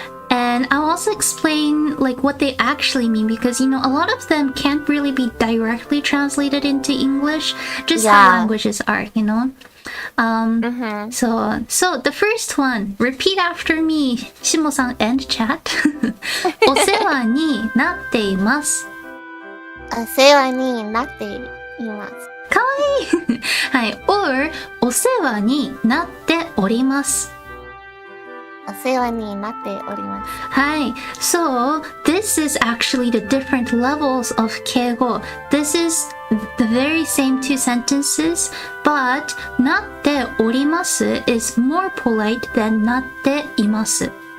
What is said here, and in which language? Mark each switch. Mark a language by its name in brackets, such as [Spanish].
[English] And I'll also explain like what they actually mean because a lot of them can't really be directly translated into English, just how languages are, So the first one, repeat after me, Shimo-san and chat. [Japanese] お世話になっています。お世話になっています。かわいい。はい。 or お世話になっております。お世話になっております。はい。 [English] So, this is actually the different levels of 敬語. This is the very same two sentences, but なっております is more polite than なっています。